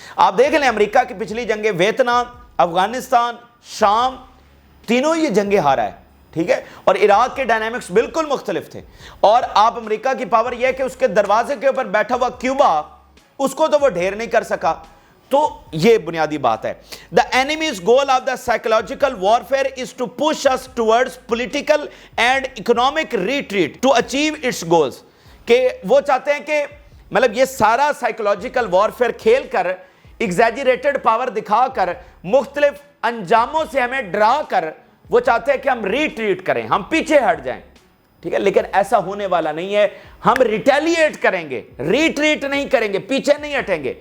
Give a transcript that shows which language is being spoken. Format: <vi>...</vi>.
<ur>آپ دیکھ لیں امریکہ کی پچھلی جنگیں, ویتنام, افغانستان, شام, تینوں یہ جنگیں ہارا ہے, ٹھیک ہے. اور عراق کے ڈائنامکس بالکل مختلف تھے. اور آپ امریکہ کی پاور یہ ہے کہ اس کے دروازے کے اوپر بیٹھا ہوا کیوبا, اس کو تو وہ ڈھیر نہیں کر سکا. تو یہ بنیادی بات ہے.</ur> <en>The enemy's goal of the psychological warfare is to push us towards political and economic retreat to achieve its goals.</en> <ur>کہ وہ چاہتے ہیں کہ مطلب یہ سارا سائیکولوجیکل وارفیئر کھیل کر, ایگزیجریٹڈ پاور دکھا کر, مختلف انجاموں سے ہمیں ڈرا کر وہ چاہتے ہیں کہ ہم ریٹریٹ کریں, ہم پیچھے ہٹ جائیں, ٹھیک ہے. لیکن ایسا ہونے والا نہیں ہے, ہم ریٹیلیٹ کریں گے, ریٹریٹ نہیں کریں گے, پیچھے نہیں ہٹیں گے.</ur>